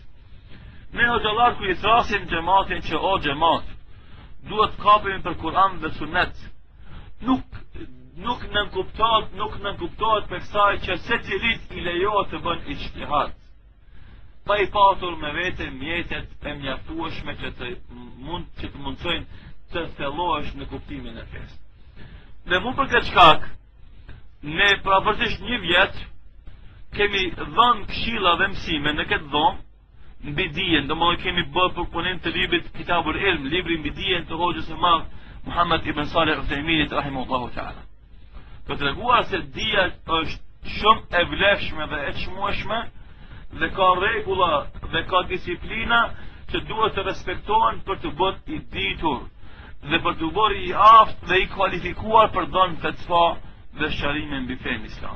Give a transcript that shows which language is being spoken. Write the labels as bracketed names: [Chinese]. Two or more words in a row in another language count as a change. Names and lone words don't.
[Albanian] Ne hoxhallar kur i thrasin xhamatin që o xhamat, duhet të kapemi për Kur'an dhe Sunet, nuk nënkuptohet për kësaj që secilit i lejohet të bën ijtihad, pa i patur me vete mjetet e mjaftueshme që të mundsojnë të thellohesh në kuptimin e fesë. Dhe mu për këtë shkak, ne praportisht një vjet kemi dhënë këshilla dhe mësime në këtë dhomë mbi dijen, domethënë kemi bërë përpunim të librit Kitabul Ilm, libri mbi dijen të hoxhës së madh Muhammad ibn Salih al-Uthaymeen [Arabic] رحمه الله تعالى. [Albanian] Për të treguar se dija është shumë e vlefshme dhe e çmueshme dhe ka rregulla dhe ka disiplina që duhet të respektohen për të bërë i ditur dhe për të bërë i aftë dhe i kualifikuar për dhënë fetva dhe shërime mbi fenë islame.